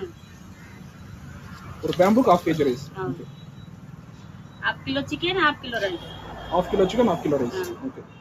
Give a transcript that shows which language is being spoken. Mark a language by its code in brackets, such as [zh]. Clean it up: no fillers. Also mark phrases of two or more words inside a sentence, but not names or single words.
[ta] ஒரு பேம்புக்கு [en] half kg rice. [ta] ஓகே. [en] half kilo chicken, half kilo rice. half kilo chicken, half kilo rice. [ta] ஓகே.